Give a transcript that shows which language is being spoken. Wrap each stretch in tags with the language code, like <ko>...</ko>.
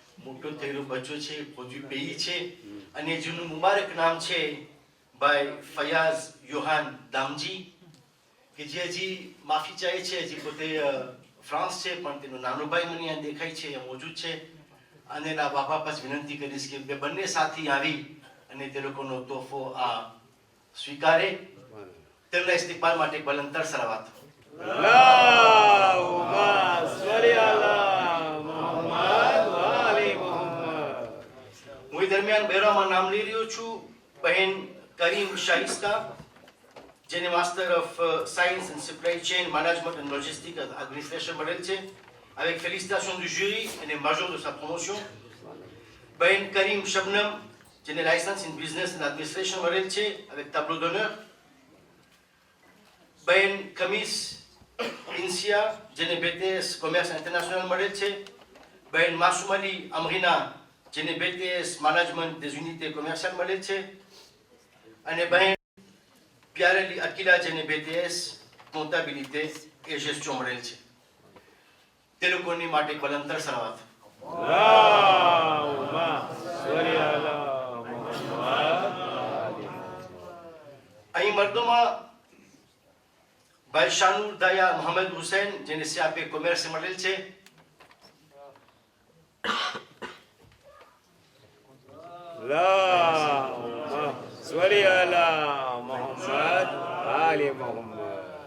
<gu>મોટો થયેલો બચ્ચો છે પોજુ પેઈ છે અને જેનું મુબારક નામ છે ભાઈ ફયાઝ યોહાન દામજી કે જે હજી માફી ચાહે છે હજી પોતે ફ્રાન્સ છે પણ તેનો નાનો ભાઈ મને અહીંયા દેખાય છે અહીંયા મોજૂદ છે અને એના બાપા પાસે વિનંતી કરીશ કે બે બંને સાથી આવી અને તે લોકોનો તોહફો આ સ્વીકારે તેમના ઇસ્તિકબાલ માટે બલંતર સલાવત</gu> <ar>اللهم صل على محمد وآل محمد.</ar> <gu>હું એ દરમિયાન બહેરામાં નામ લઈ રહ્યો છું બહેન કરીમ શાઇસ્તા જેને master of science and supply chain management and logistic administration મળેલ છે</gu> <fr>avec félicitations du jury et major de sa promotion.</fr> <gu>બહેન કરીમ શબનમ જેને licence in business and administration મળેલ છે</gu> <fr>avec tableau d'honneur.</fr> <gu>બહેન કમીસ ઇન્સિયા જેને BTS કોમર્સ ઇન્ટરનેશનલ મળેલ છે. બહેન માસુમ અલી અમરીના જેને BTS management</gu> <fr>des unités commerciales</fr> <gu>મળેલ છે અને બહેન પ્યારેલી અકીલા જેને BTS</gu> <fr>comptabilité et gestion</fr> <gu>મળેલ છે. તે લોકોની માટે બલંતર સલાવત</gu> <ar>اللهم صل على محمد وآل محمد.</ar> <gu>અહીં મર્દોમાં ભાઈ શાનુર દયા મોહમ્મદ હુસૈન જેને CAP કોમર્સ મળેલ છે.</gu> <ar>اللهم صل على محمد وآل محمد.</ar>